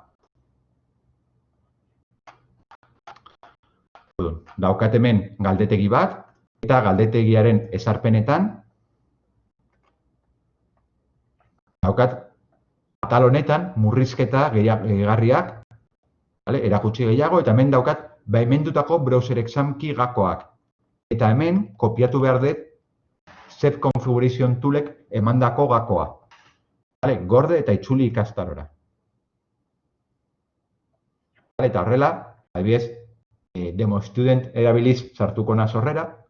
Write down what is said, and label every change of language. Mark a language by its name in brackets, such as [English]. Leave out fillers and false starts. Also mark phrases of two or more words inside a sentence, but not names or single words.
[Basque] Daukat hemen galdetegi bat, eta galdetegiaren ezarpenetan daukat atal honetan murrizketa gehigarriak, erakutsi gehiago, eta hemen daukat baimendutako [English] browser exam key [Basque] gakoak. Eta hemen kopiatu behar dut [English] set configuration [Basque] toolek emandako gakoa. Gorde eta itzuli ikastarora. Eta horrela, adibidez, [English] demo student [Basque] erabiliz sartuko naz horrera.